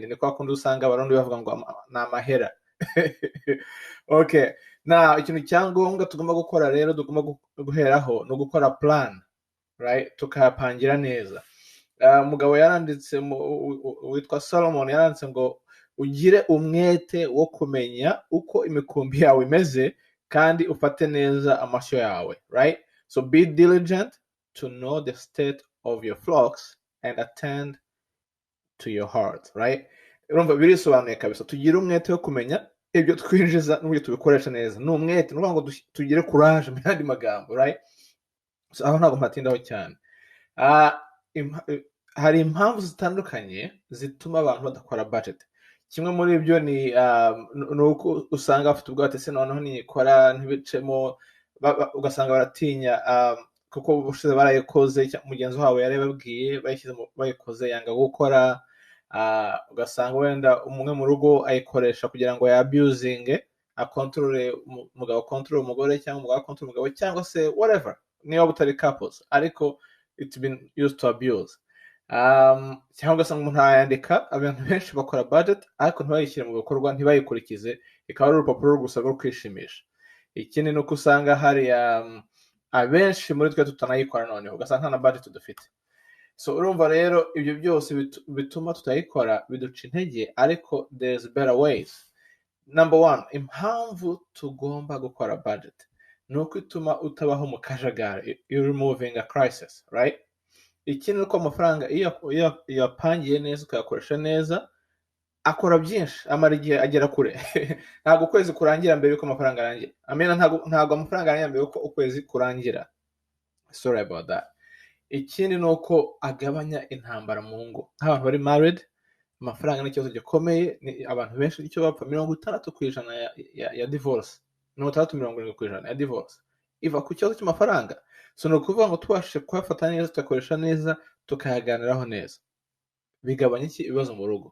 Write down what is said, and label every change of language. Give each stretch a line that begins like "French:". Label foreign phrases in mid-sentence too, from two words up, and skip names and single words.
Kinyarwanda: Ni kwa kundi usanga abarundi bavuga ngo ni amahera. Okay, ikintu cyangombwa tugomba gukora rero, tugomba guheraho no gukora
English: plan, right?
Kinyarwanda: Tukapangira neza. Umugabo yaranditse witwa Solomon yaranditse ngo ugire umwete wo kumenya uko imikumbi yawe imeze kandi ufate neza amashyo yawe, right?
English: So be diligent to know the state of your flocks and attend to your heart, right?
Kinyarwanda: Urumva birisobanuye kabisa. Tugire umwete wo kumenya ibyo twinjiza n'uburyo tubikoresha neza. Ni umwete, ni ngo tugire courage mu yandi magambo, right? So aho ntabwo mpatindaho cyane. Hari impamvu zitandukanye zituma abantu badakora budget. Kimwe muri ibyo ni uko usanga bafite ubwoba ati se noneho nikora ntibicemo, ugasanga baratinya kuko ubushize barayikoze, mugenzi wabo yarebabwiye bayikoze yanga gukora. Ugasanga wenda umwe mu rugo ayikoresha kugira ngo yabusinge, akontrole umugabo, control umugore, cyangwa umugabo control umugabo, cyangwa se whatever, niba butari couples ariko
English: it's been used to abuse.
Kinyarwanda: Cyangwa ugasanga umuntu yandika, abantu benshi bakora budget ariko ntibayishyire mu bikorwa, ntibayikurikize, ikaba ari urupapuro gusa rwo kwishimisha. Ikindi ni uko usanga hari abenshi muri twe tutanayikora, noneho ugasanga nta na budget dufite. So urumva rero ibyo byose bituma tutayikora, biduca intege. Ariko
English: there's better ways. Number one,
Kinyarwanda: impamvu tugomba gukora budget ni uko ituma utabaho mu kajagari.
English: You're removing a crisis, right?
Kinyarwanda: Ikindi uko amafaranga iyo yapangiye neza, ukayakoresha neza, akora byinshi, amara igihe agera kure. Ntabwo ukwezi kurangira mbere yuko amafaranga arangira. Ntabwo amafaranga arangira mbere yuko ukwezi kurangira.
English: Sorry about that.
Kinyarwanda: Ikindi ni uko agabanya intambara mu ngo. Nk'abantu bari married, amafaranga ni ikibazo gikomeye. Abantu benshi icyo bapfa 60% ya divorce, 60-70% ya divorce iva ku kibazo cy'amafaranga. So ni ukuvuga ngo tubashe kuyafata neza, tukakoresha neza, tukayaganiraho neza, bigabanya ibibazo mu rugo.